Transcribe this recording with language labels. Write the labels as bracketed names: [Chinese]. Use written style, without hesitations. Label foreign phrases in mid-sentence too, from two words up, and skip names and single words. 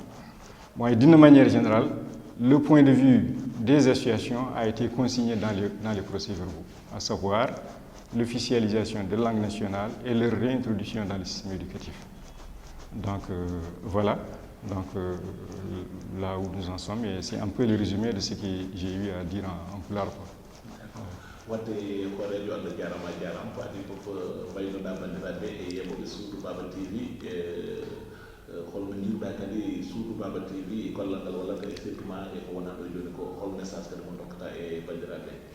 [French] Bon, et d'une manière générale, le point de vue des associations a été consigné dans les procès-verbaux, à savoir l'officialisation de langue nationale et leur réintroduction dans le système éducatif. Donc voilà, là où nous en sommes, et c'est un peu le résumé de ce que j'ai eu à dire en pulaar. [Fula] wadde horejo Allah jarama jarama ko adi fof mbaynoɗa bandiraɓe e yeɓoɓe suudu Baba TV holno jiruɗa kadi suudu Baba TV e gollal ngal wallata e surtout e ko wona ɗo joni ko hol message kadi mo dokkata e bandiraɓe